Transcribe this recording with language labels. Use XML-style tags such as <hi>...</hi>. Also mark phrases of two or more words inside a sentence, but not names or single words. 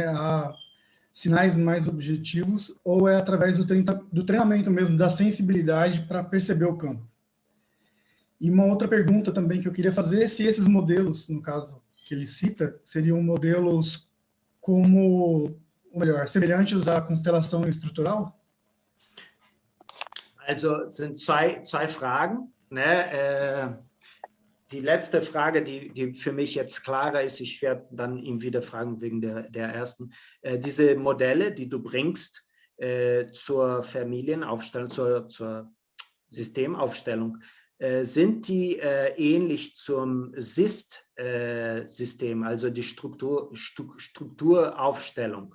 <pt>Há sinais mais objetivos, ou é através do treinamento mesmo, da sensibilidade para perceber o campo? E uma outra pergunta também que eu queria fazer é se esses modelos, no caso que ele cita, seriam modelos como, ou melhor, semelhantes à constelação estrutural?</pt> <de>Also, sind zwei Fragen, ne? Die letzte Frage, die für mich jetzt klarer ist, ich werde dann ihn wieder fragen wegen der ersten. Diese Modelle, die du bringst zur Familienaufstellung, zur Systemaufstellung, sind die ähnlich zum SIST-System, also die Strukturaufstellung?</de>